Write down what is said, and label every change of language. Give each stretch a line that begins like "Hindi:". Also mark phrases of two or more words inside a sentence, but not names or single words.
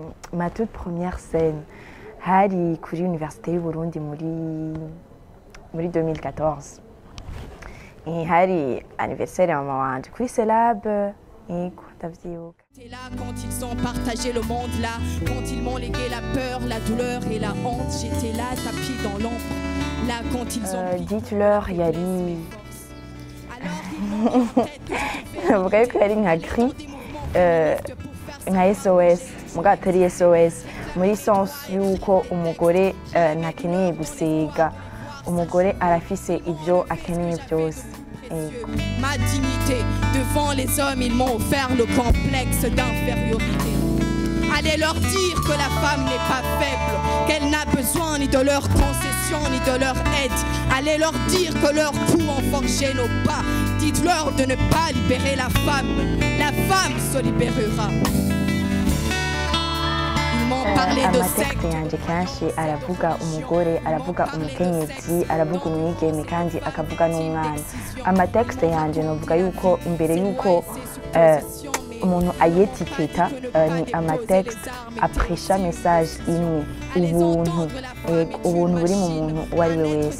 French: ma toute première scène
Rundi: hari kuri Université y'Uburundi muri 2014. Hari anniversaire ya mama wanje kuri Celab.
French: T'es là quand ils ont partagé le monde, là quand ils m'ont légué la peur, la douleur et la honte. J'étais là, tapis dans l'ombre, là quand ils ont... Dites-leur, yari... Vrai que
Rundi: yari nka cri, nka SOS, muga atari SOS, muri sens yuko umugore ntakeneye gusega, umugore arafise ivyo akeneye byose.
French: Ma dignité devant les hommes, ils m'ont offert le complexe d'infériorité. Allez leur dire que la femme n'est pas faible, qu'elle n'a besoin ni de leur concession ni de leur aide. Allez leur dire que leurs coups ont forgé nos pas. Dites-leur de ne pas libérer la femme se libérera.
Rundi: Amatekste yanje kenshi aravuga umugore, aravuga umukenyezi, aravuga umwigeme kandi akavuga n'umwana. Amatekste yanje novuga yuko imbere yuko umuntu ayetiketa ni amatekste apresha message imwe, ubuntu buri mu muntu uwo ari we wese.